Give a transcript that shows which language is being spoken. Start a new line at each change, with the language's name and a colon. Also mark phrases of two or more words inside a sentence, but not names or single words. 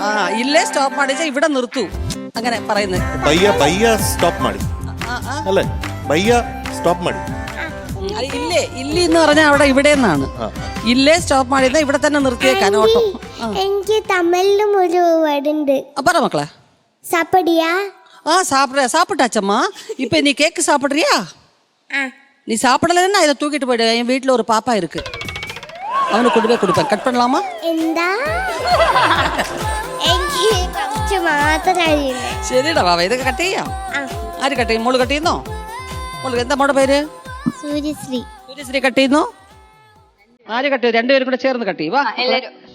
Kannada: ಇಲ್ಲೇ ಸ್ಟಾಪ್ ಮಾಡಿಚಾ
Malayalam: ഇവിടെ നിർത്തൂ, അങ്ങനെ പറയുന്നത്.
Kannada: ಭಯ್ಯ ಸ್ಟಾಪ್ ಮಾಡಿ അല്ലേ? ಭಯ್ಯ ಸ್ಟಾಪ್ ಮಾಡಿ.
Malayalam: ഇല്ലേ ഇല്ലി എന്ന് പറഞ്ഞാൽ അവിടെ ഇവിടെ നിന്നാണ്.
Kannada: ಇಲ್ಲೇ ಸ್ಟಾಪ್ ಮಾಡಿ ഇവിടെ തന്നെ നിർത്തിയേക്കാൻ ഓട്ടോ.
Malayalam: എനിക്ക് തമിഴിലും ഒരു വേർഡ് ഉണ്ട്. പറ മക്കളെ.
Tamil: സാപ്പടിയാ? சாப்பிட்டாச்சம்மா. இப்போ நீ கேக்கு சாப்பிட்றியா? நீ சாப்பிடலன்னா இதை தூக்கிட்டு போயிடு. என் வீட்டில் ஒரு பாப்பா இருக்கு, அவனுக்கு கொண்டு போய் கொடுப்பேன். கட் பண்ணலாமா?
Malayalam: എന്താ? എനിക്ക് കുറച്ച് മാത്രം അറിയില്ല. ശരിടാ ബാബ, ഇതൊക്കെ കട്ട് ചെയ്യാം. ആര് കട്ട് ചെയ്യും? മോള് കട്ട് ചെയ്യുന്നോ? മോള് എന്താ മോളുടെ പേര്? സൂര്യശ്രീ. സൂര്യശ്രീ കട്ട് ചെയ്യുന്നു. ആര് കട്ട് ചെയ്യും? രണ്ടുപേരും കൂടെ ചേർന്ന് കട്ട് ചെയ്യും. വാ എല്ലാവരും.